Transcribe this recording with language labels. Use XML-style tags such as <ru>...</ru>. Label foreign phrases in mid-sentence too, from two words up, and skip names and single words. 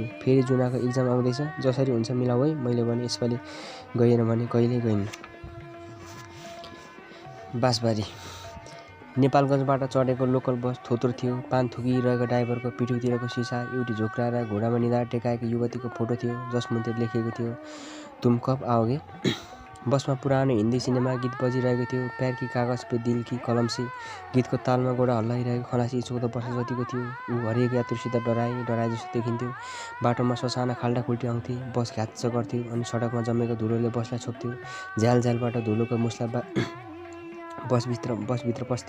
<ne>फेरि जुनाको इक्जाम आउँदैछ, जसरी हुन्छ मिलाऊ है मैले भने। यसपालि गइएन भने कहिल्यै गइन्न। बाँसबारी नेपालगञ्जबाट चढेको लोकल बस थोत्रो थियो। पान थुकिरहेको ड्राइभरको पिठ्यौतिरको सिसा एउटी झोक्राएर घोडामा निधार टेकाएको युवतीको फोटो थियो, जसमुन्तिर लेखिएको थियो,</ne> <hi>तुम कब आओगे।</hi> <ne>बसमा पुरानो हिन्दी सिनेमा गीत बजिरहेको थियो,</ne> <hi>प्यार की कागज पे दिल की कलम से।</hi> <ne>गीतको तालमा गोडा हल्लाइरहेको खलासी 14 वर्ष जतिको थियो। ऊ हरेक यात्रुसित डराए जस्तो देखिन्थ्यो। बाटोमा ससाना खाल्डाखुल्टी आउँथे, बस घ्याच्च गर्थ्यो अनि सडकमा जमेको धुलोले बसलाई छोप्थ्यो। झ्यालझ्यालबाट धुलोको मुस्ला बसभित्र पस्थे।</ne>